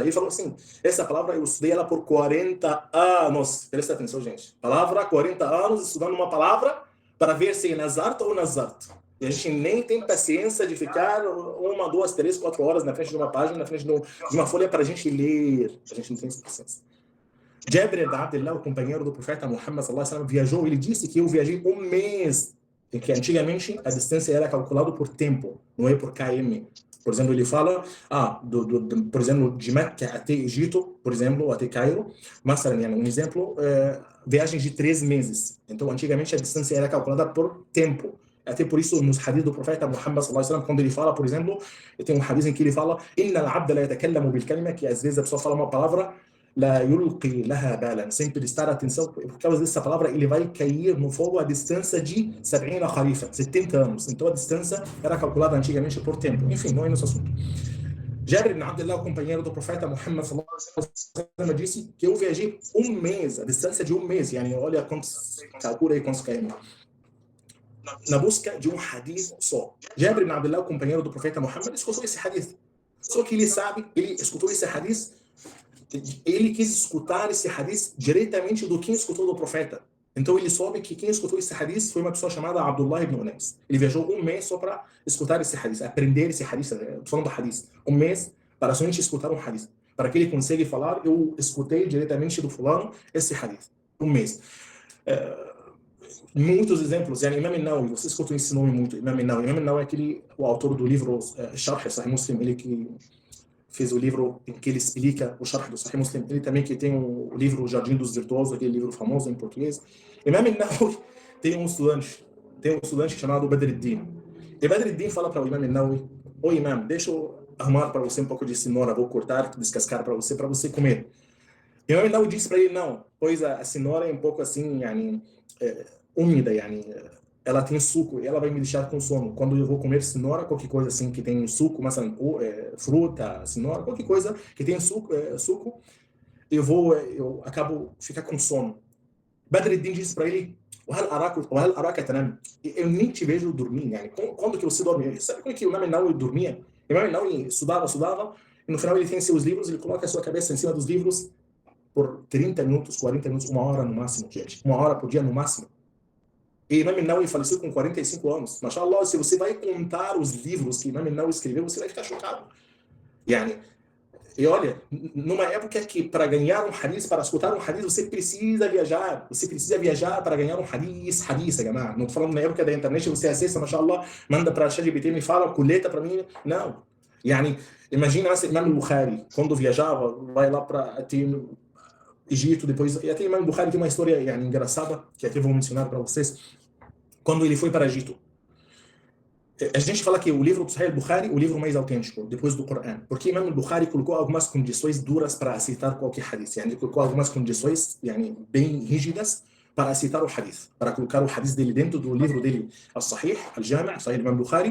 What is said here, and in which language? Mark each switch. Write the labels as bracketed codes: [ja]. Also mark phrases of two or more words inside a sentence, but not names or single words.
[pt] Ele falou assim, essa palavra eu estudei ela por 40 anos. Presta atenção, gente. Palavra, 40 anos estudando uma palavra para ver se é Nazart ou Nazart. E a gente nem tem paciência de ficar 1, 2, 3, 4 horas na frente de uma página, na frente de uma folha para a gente ler. A gente não tem essa paciência. Jabir ibn Abdullah, o companheiro do profeta Muhammad [ar] صلى الله عليه وسلم, [pt] viajou. Ele disse que eu viajei um mês, que antigamente a distância era calculada por tempo, não é por km. Por exemplo, ele fala, por exemplo, de Meca até Egito, por exemplo, até Cairo, mas um exemplo, viagem de 3 meses. Então, antigamente a distância era calculada por tempo. Até por isso, nos hadiths do profeta Muhammad [ar] صلى الله عليه وسلم, [pt] quando ele fala, por exemplo, tem um hadith em que ele fala, [ar] "إن العبد ليتكلم بالكلمة", [pt] que às vezes a pessoa fala uma palavra, [ar] لا يلقي لها بالا, [pt] sem prestar atenção, por causa dessa palavra ele vai cair no fogo a distância de 70 khalifa, 70 anos. Então a distância era calculada antigamente por tempo. Enfim, não é nosso assunto. Jabir ibn Abdullah, o companheiro do profeta Muhammad [ar] صلى الله عليه وسلم, [pt] disse que eu viajei um mês, a distância de um mês. Olha quantos, calcula aí quantos km. na busca de um hadith só. Jabir ibn Abdullah, o companheiro do profeta Muhammad, escutou esse hadith. Só que ele escutou esse hadith, ele quis escutar esse hadith diretamente do quem escutou do profeta. Então ele soube que quem escutou esse hadith foi uma pessoa chamada Abdullah ibn Unais. Ele viajou um mês só para escutar esse hadith, aprender esse hadith, falando do hadith. Um mês para somente escutar um hadith. Para que ele consiga falar, eu escutei diretamente do fulano esse hadith. Um mês. Muitos exemplos. Imam al-Nawawi, você escutou esse nome muito, Imam al-Nawawi. Imam al-Nawawi é o autor do livro Sharh Sahih Muslim, ele que fez o livro em que ele explica o Sharh do Sahih Muslim. Ele também que tem o livro O Jardim dos Virtuosos, aquele livro famoso em português. Imam al-Nawawi tem um estudante chamado Badruddin. E Badruddin fala para o Imam al-Nawawi: "Ô Imam, deixa eu arrumar para você um pouco de cenoura, vou cortar, descascar para você comer." E o Imam al-Nawawi disse para ele: "Não, pois a cenoura é um pouco assim, úmida, ela tem suco e ela vai me deixar com sono. Quando eu vou comer cenoura, qualquer coisa assim que tem suco, mas fruta, cenoura, qualquer coisa que tem suco, eu acabo ficar com sono." Badruddin disse para ele: [ar] "وهل أراك تنام?" [pt] Eu nem te vejo dormir, quando que você dorme? Sabe como é que o Imam al-Nawawi dormia? O Imam al-Nawawi estudava, e no final ele tem seus livros, ele coloca a sua cabeça em cima dos livros por 30 minutos, 40 minutos, 1 hora no máximo, gente. 1 hora por dia no máximo. E Imam al-Nawawi faleceu com 45 anos. Mashallah, se você vai contar os livros que Imam al-Nawawi escreveu, você vai ficar chocado. E olha, numa época que para ganhar um hadith, para escutar um hadith, você precisa viajar. Você precisa viajar para ganhar um hadith, gamar. Não estou falando na época da internet, você acessa, mashallah, manda para a ChatGPT, me fala, coleta para mim. Não. Imagina esse Imam al-Bukhari, quando viajava, vai lá para Egito, depois, e até Imam Bukhari tem uma história engraçada, que até vou mencionar para vocês, quando ele foi para o Egito. A gente fala que o livro do Sahih Bukhari é o livro mais autêntico, depois do Corão, porque Imam Bukhari colocou algumas condições duras para aceitar qualquer hadith, colocou algumas condições bem rígidas para aceitar o hadith, para colocar o hadith dele dentro do livro dele, Al-Sahih, Al-Jami', Sahih Imam Bukhari.